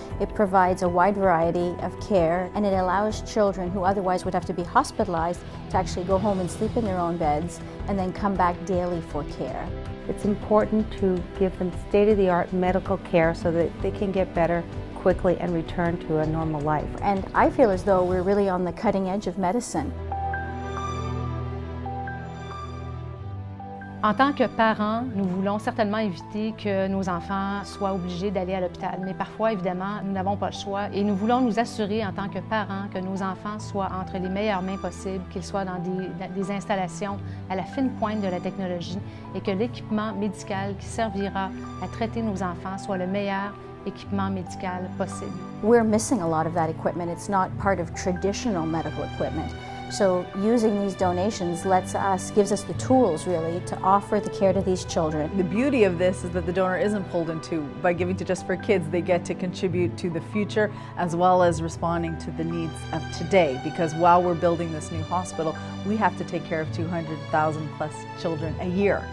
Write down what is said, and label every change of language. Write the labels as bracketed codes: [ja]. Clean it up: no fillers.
[en] It provides a wide variety of care, and it allows children who otherwise would have to be hospitalized to actually go home and sleep in their own beds and then come back daily for care. It's important to give them state-of-the-art medical care so that they can get better quickly and return to a normal life. And I feel as though we're really on the cutting edge of medicine. [fr] En tant que parents, nous voulons certainement éviter que nos enfants soient obligés d'aller à l'hôpital. Mais parfois, évidemment, nous n'avons pas le choix et nous voulons nous assurer en tant que parents que nos enfants soient entre les meilleures mains possibles, qu'ils soient dans des installations à la fine pointe de la technologie et que l'équipement médical qui servira à traiter nos enfants soit le meilleur équipement médical possible. [en] We're missing a lot of that equipment. It's not part of traditional medical equipment. So using these donations gives us the tools really to offer the care to these children. The beauty of this is that the donor isn't pulled in two. By giving to Just for Kids, they get to contribute to the future as well as responding to the needs of today, because while we're building this new hospital, we have to take care of 200,000 plus children a year.